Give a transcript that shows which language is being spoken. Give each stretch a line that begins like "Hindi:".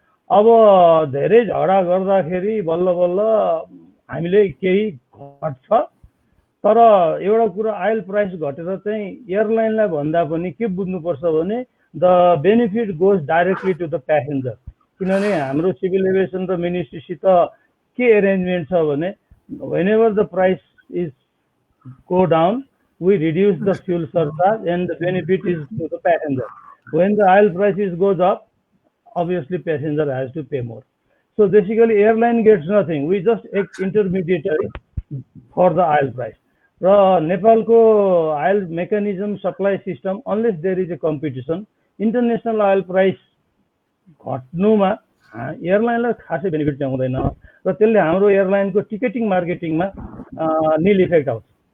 Nepali: अब धेरै झगडा गर्दाखेरि बल्ल बल्ल हामीले केही घट्छ, तर एउटा कुरा आयल प्राइस घटेर चाहिँ एयरलाइनलाई भन्दा पनि के बुझ्नुपर्छ भने
English: The benefit goes directly to the passenger.
Nepali: किनभने हाम्रो सिभिल एभिएसन र मिनिस्ट्रीसित के एरेन्जमेन्ट छ भने,
English: Whenever the price is go down, we reduce the fuel surcharge and the benefit is to the passenger. When the oil prices goes up, obviously passenger has to pay more. So basically airline gets nothing. We just intermediary for the oil price. Nepal ko oil mechanism supply system, unless there is a competition, international oil price
Nepali: घट्नुमा एयरलाइनलाई खासै benefit चाहिँ हुँदैन र त्यसले हाम्रो एयरलाइनको ticketing मार्केटिङमा निल effect आउँछ।